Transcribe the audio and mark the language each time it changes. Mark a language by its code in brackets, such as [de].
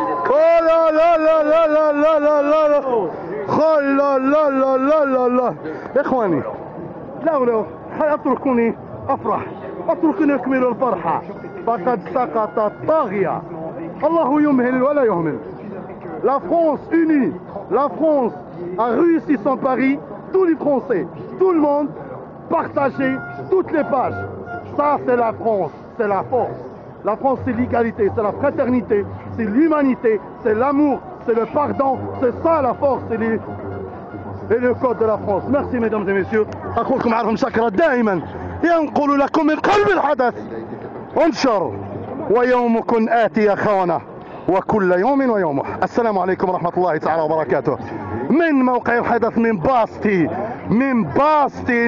[ar] لا لا لا لا لا لا لا لا لا لا لا لا لا. إخواني لا اتركوني افرح، اتركوني اكمل الفرحة. فقد سقط الطاغية. الله يمهل ولا يهمل. [fr] La France unie, la France a réussi son pari. Tous les Français, tout le monde, partagez toutes les pages. Ça c'est la France, c'est la force. La France c'est l'égalité, c'est la fraternité, c'est l'humanité, c'est l'amour, c'est le pardon. C'est ça la force et le code de la France. Merci mesdames et messieurs. [ar] أخوكم عارف مشكرة دائما ينقل لكم من قلب الحدث. انشر ويومكم آتي يا خونة، وكل يوم ويومه. السلام عليكم ورحمة الله تعالى وبركاته. من موقع الحدث من باستي.